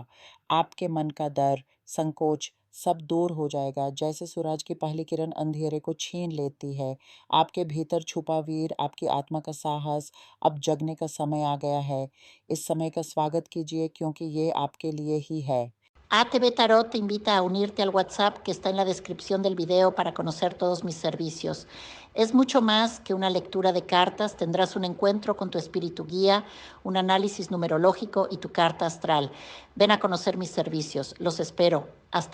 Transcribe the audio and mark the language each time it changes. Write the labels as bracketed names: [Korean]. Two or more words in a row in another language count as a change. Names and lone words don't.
[Hindi] आपके मन का डर, संकोच सब दूर हो जाएगा, जैसे सूरज की पहली किरण अंधेरे को छीन लेती है। आपके भीतर छुपा वीर, आपकी आत्मा का साहस, अब जगने का समय आ गया है। इस समय का स्वागत कीजिए क्योंकि ये आपके लिए ही है। [Spanish] ATV Tarot te invita a unirte al WhatsApp que está en la descripción del video para conocer todos mis servicios. Es mucho más que una lectura de cartas, tendrás un encuentro con tu espíritu guía, un análisis numerológico y tu carta astral. Ven a conocer mis servicios, los espero.